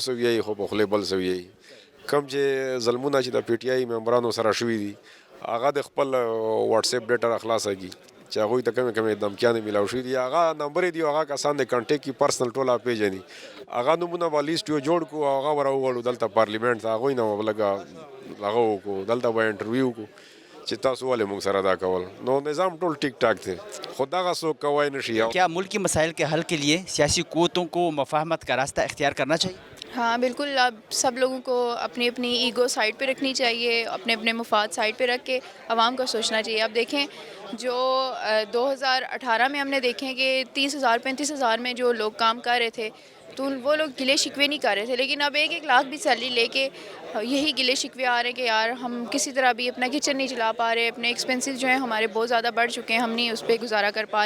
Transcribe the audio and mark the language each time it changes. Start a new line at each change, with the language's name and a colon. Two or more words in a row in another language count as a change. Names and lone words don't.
Pashto: څه ویایي خو په خولې بل څه ویایي کم چې ظلمونه چې د PTI ممبرانو سره شوي دي هغه د خپل واتساپ ډیټا راخلاصه کړي چې هغوی ته کمې کمې دمکیانې میلاو شوي دي هغه نمبر دي هغه کسان د کنټیکټ کې پرسنل ټوله پیژني هغه نومونه به لیست یو جوړ کړو هغه به راوغواړو دلته پارلیمنټ ته هغوی نه به لږه هغه وکړو دلته به انټرویو وکړو چې تاسو ولې موږ سره دا کول نو نظام ټول ټیک ټاک دی خو دغه څوک کوای نشي
Urdu: کیا ملک کے مسائل کے حل کے لیے سیاسی قوتوں کو مفاہمت کا راستہ اختیار کرنا چاہیے؟ ہاں بالکل، اب سب لوگوں کو اپنی اپنی ایگو سائڈ پہ رکھنی چاہیے، اپنے اپنے مفاد سائڈ پہ رکھ کے عوام کو سوچنا چاہیے۔ اب دیکھیں جو 2018 میں ہم نے دیکھیں کہ 30,000 35,000 میں جو لوگ کام کر رہے تھے تو وہ لوگ گلے شکوے نہیں کر رہے تھے، لیکن اب 1 لاکھ بھی سیلری لے کے یہی گلے شکوے آ رہے ہیں کہ یار ہم کسی طرح بھی اپنا کچن نہیں چلا پا رہے، اپنے ایکسپینسز جو ہیں ہمارے بہت زیادہ بڑھ چکے ہیں، ہم نہیں اس پہ گزارا کر پا رہے۔